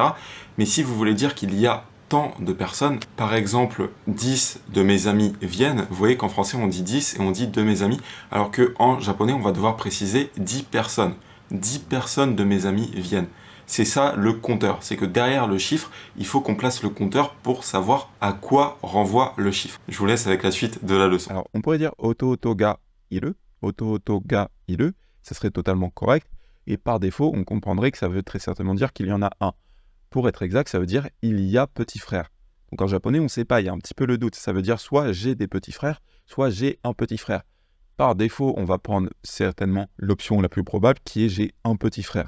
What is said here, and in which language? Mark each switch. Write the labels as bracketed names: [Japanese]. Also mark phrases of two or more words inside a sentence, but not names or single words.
[French] Mais si vous voulez dire qu'il y a tant de personnes, par exemple 10 de mes amis viennent, vous voyez qu'en français on dit 10 et on dit de mes amis, alors qu'en japonais on va devoir préciser 10 personnes. 10 personnes de mes amis viennent. C'est ça le compteur, c'est que derrière le chiffre, il faut qu'on place le compteur pour savoir à quoi renvoie le chiffre. Je vous laisse avec la suite de la leçon. Alors, on pourrait dire [Japanese] 弟がいる, 弟がいる, [French] ça serait totalement correct, et par défaut, on comprendrait que ça veut très certainement dire qu'il y en a un. Pour être exact, ça veut dire il y a petit frère. Donc en japonais, on ne sait pas, il y a un petit peu le doute. Ça veut dire soit j'ai des petits frères, soit j'ai un petit frère. Par défaut, on va prendre certainement l'option la plus probable qui est j'ai un petit frère.